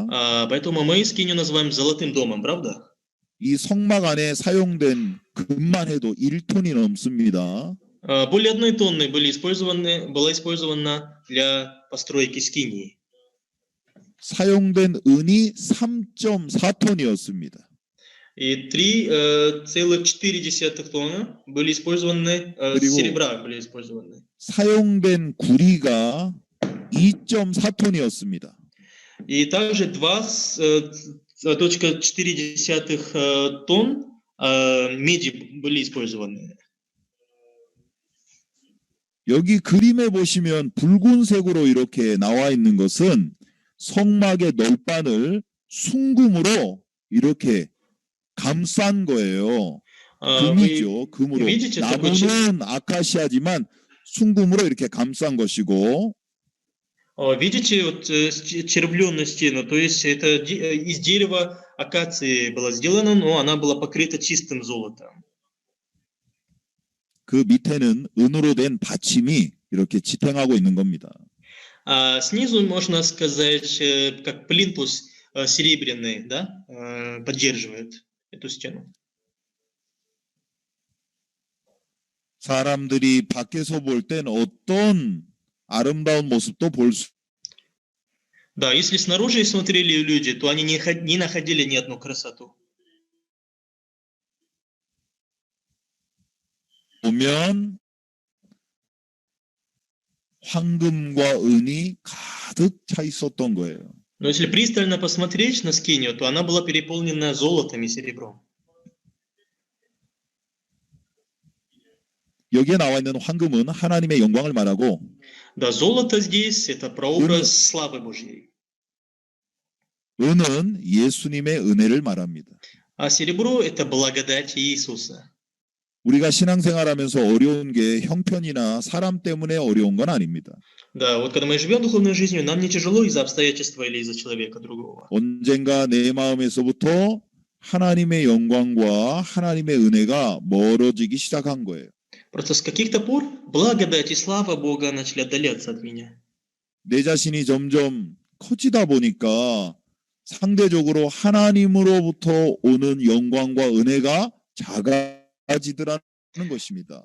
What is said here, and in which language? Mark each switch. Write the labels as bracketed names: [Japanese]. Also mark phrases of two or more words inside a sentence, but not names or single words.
[Russian] Поэтому мы скинию называем золотым домом, правда? [Korean] 이 성막 안에 사용된 금만 해도 1톤이 넘습니다. [Russian] Более 1 тонны была использована для постройки скинии. [Korean] 사용된 은이 3.4톤이었습니다. [Russian] И 3,4 тонны были использованы, серебра были использованы. [Korean] 사용된 구리가 2.4톤이었습니다. [Russian] И также 2,4 тонн меди были использованы. [Korean] 여기 그림에 보시면 붉은색으로 이렇게 나와 있는 것은 성막의 널판을 순금으로 이렇게 감싼 거예요. 금이죠. 금으로. 나무는 아카시아지만 순금으로 이렇게 감싼 것이고. [Russian] Видите, вот червленную стену, то есть это из дерева акации была сделана, но она была покрыта чистым золотом. [Korean] 그 밑에는 은으로 된 받침이 이렇게 지탱하고 있는 겁니다. [Russian] Снизу можно сказать, как плинтус серебряный, да, поддерживает эту стену. [Korean] 사람들이 밖에서 볼 땐 어떤 아름다운 모습도 볼 수. [Russian] Да, если снаружи смотрели люди, то они не находили ни одну красоту. [Korean] 보면 황금과 은이 가득 차 있었던 거예요. [Russian] Но если пристально посмотреть на скинию, то она была переполнена золотом и серебром. [Korean] 여기에 나와 있는 황금은 하나님의 영광을 말하고, [Russian] Да, золото здесь это прообраз славы Божьей. [Korean] 은은 예수님의 은혜를 말합니다. [Russian] А серебро это благодать Иисуса. [Korean] 우리가 신앙생활하면서 어려운 게 형편이나 사람 때문에 어려운 건 아닙니다. [Russian] Да, вот когда мы живем духовной жизнью, нам не тяжело из-за обстоятельства или из-за человека другого. [Korean] 언젠가 내 마음에서부터 하나님의 영광과 하나님의 은혜가 멀어지기 시작한 거예요. [Russian] Просто с каких-то пор благодать и слава Бога начали отдаляться от меня. [Korean] 내 자신이 점점 커지다 보니까 상대적으로 하나님으로부터 오는 영광과 은혜가 작아지더라는 것입니다.